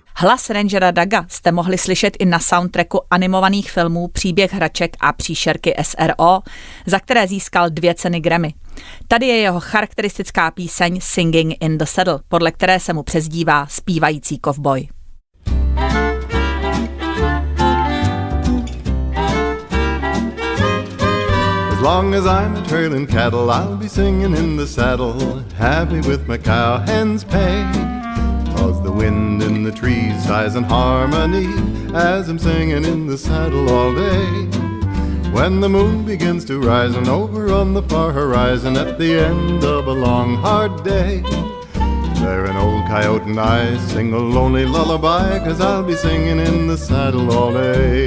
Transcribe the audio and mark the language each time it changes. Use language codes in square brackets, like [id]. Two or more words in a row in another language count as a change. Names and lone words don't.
[cs] Hlas Rangera Douga jste mohli slyšet i na soundtracku animovaných filmů Příběh hraček a příšerky SRO, za které získal 2 ceny Grammy. Tady je jeho charakteristická píseň Singing in the Saddle, podle které se mu přezdívá zpívající kovboj. [en] long as I'm a trailing cattle, I'll be singing in the saddle, happy with my cowhands pay. 'Cause the wind in the trees sighs in harmony as I'm singing in the saddle all day. When the moon begins to rise and over on the far horizon at the end of a long hard day, there an old coyote and I sing a lonely lullaby, 'cause I'll be singing in the saddle all day.